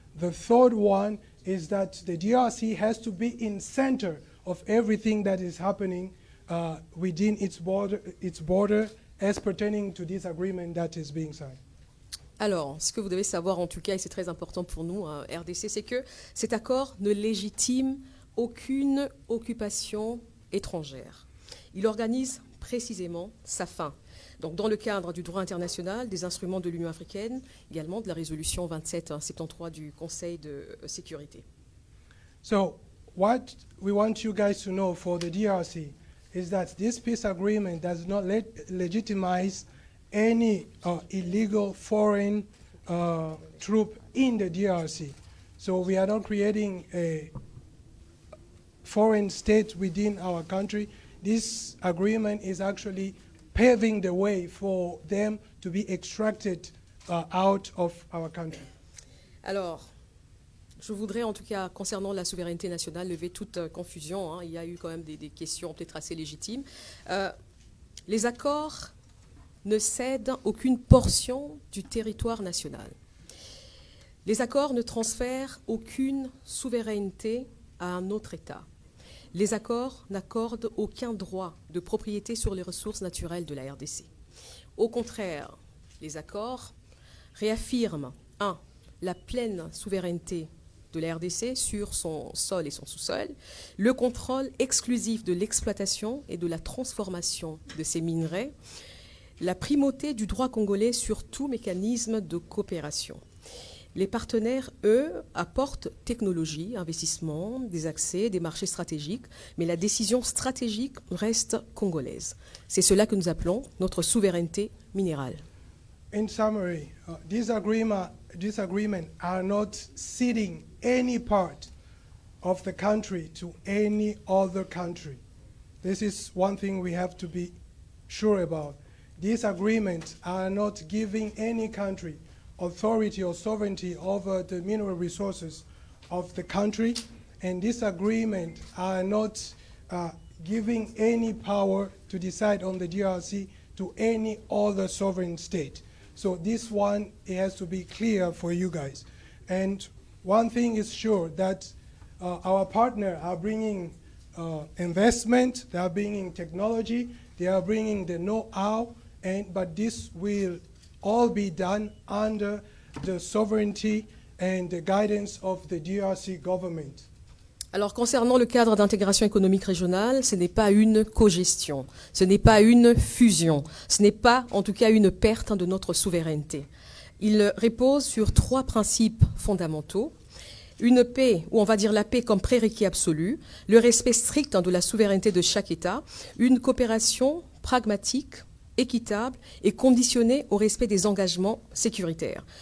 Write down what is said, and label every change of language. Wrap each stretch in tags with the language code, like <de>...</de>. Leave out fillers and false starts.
<en>The third one is that the DRC has to be in center of everything that is happening within its border as pertaining to this agreement that is being signed.</en> <fr>Alors, ce que vous devez savoir en tout cas, et c'est très important pour nous, RDC, c'est que cet accord ne légitime aucune occupation étrangère. Il organise précisément sa fin. Donc, dans le cadre du droit international, des instruments de l'Union africaine, également de la résolution 2773 du Conseil de sécurité.</fr> <en>So, what we want you guys to know for the DRC is that this peace agreement does not legitimize any illegal foreign troop in the DRC. So we are not creating a foreign state within our country. This agreement is actually paving the way for them to be extracted out of our country.</en> <fr>Alors, je voudrais en tout cas, concernant la souveraineté nationale, lever toute confusion. Il y a eu quand même des questions peut-être assez légitimes. Les accords ne cèdent aucune portion du territoire national. Les accords ne transfèrent aucune souveraineté à un autre État. Les accords n'accordent aucun droit de propriété sur les ressources naturelles de la RDC. Au contraire, les accords réaffirment, 1. la pleine souveraineté de la RDC sur son sol et son sous-sol, le contrôle exclusif de l'exploitation et de la transformation de ces minerais, la primauté du droit congolais sur tout mécanisme de coopération. Les partenaires, eux, apportent technologie, investissement, des accès, des marchés stratégiques, mais la décision stratégique reste congolaise. C'est cela que nous appelons notre souveraineté minérale.</fr> <en>In summary, these agreements are not ceding any part of the country to any other country. This is one thing we have to be sure about. These agreements are not giving any country authority or sovereignty over the mineral resources of the country. And this agreement are not giving any power to decide on the DRC to any other sovereign state. So this one, it has to be clear for you guys. And one thing is sure, that our partner are bringing investment, they are bringing technology, they are bringing the know-how, but this will all be done under the sovereignty and the guidance of the DRC government.</en> <fr>Alors, concernant le cadre d'intégration économique régionale, ce n'est pas une cogestion, ce n'est pas une fusion, ce n'est pas, en tout cas, une perte de notre souveraineté. Il repose sur 3 principes fondamentaux. Une paix, ou on va dire la paix comme prérequis absolu, le respect strict de la souveraineté de chaque État, une coopération pragmatique, équitable et conditionnée au respect des engagements sécuritaires.</fr>